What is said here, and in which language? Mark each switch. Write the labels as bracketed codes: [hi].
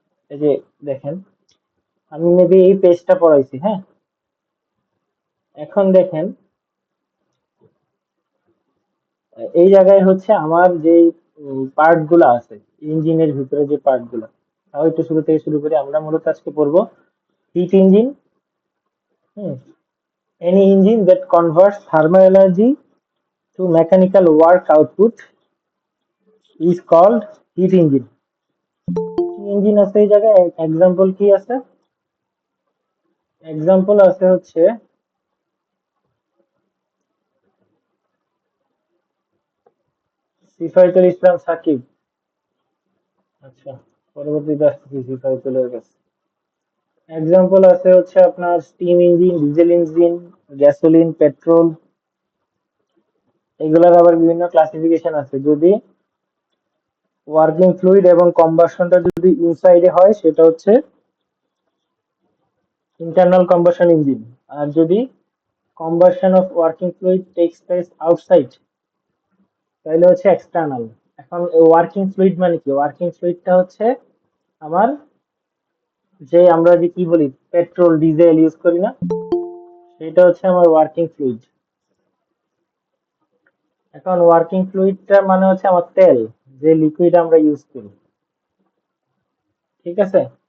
[bn] এই যে দেখেন, আমি মেবি এই পেজটা পড়াইছি, হ্যাঁ। এখন দেখেন, এই জায়গায় হচ্ছে আমার যে পার্ট গুলা আছে, ইঞ্জিনের ভিতরে যে পার্ট গুলা, তাও একটু শুরু থেকে শুরু করি। আমরা মূলত আজকে পড়বো hit engine. [en] Hmm, any engine that converts thermal energy to mechanical work output is called heat engine. [bn] Engine আছে এই জায়গায়, এক্সাম্পল কি আছে? এক্সাম্পল আছে হচ্ছে সিফাইতুল ইসলাম সাকিব। আচ্ছা, পরবর্তীতে আসতেছি সিফাইতুলের কাছে। এক্সাম্পল আছে হচ্ছে আপনার steam engine, diesel engine, gasoline, petrol. এগুলোর আবার বিভিন্ন ক্লাসিফিকেশন আছে। যদি ওয়ার্কিং ফ্লুইড এবং কম্বাসনটা যদি ইনসাইডে হয়, সেটা হচ্ছে ইন্টারনাল কম্বাসন ইঞ্জিন। আর যদি [en] combustion of working fluid takes place outside, [bn] তাহলে হচ্ছে এক্সটার্নাল। এখন ওয়ার্কিং ফ্লুইড মানে কি? ওয়ার্কিং ফ্লুইডটা হচ্ছে আমার, যে আমরা যে কি বলি পেট্রোল ডিজেল ইউজ করি না, সেটা হচ্ছে আমার ওয়ার্কিং ফ্লুইড। এখন ওয়ার্কিং ফ্লুইডটা মানে হচ্ছে আমার তেল, যে লিকুইড আমরা ইউজ করি। ঠিক আছে।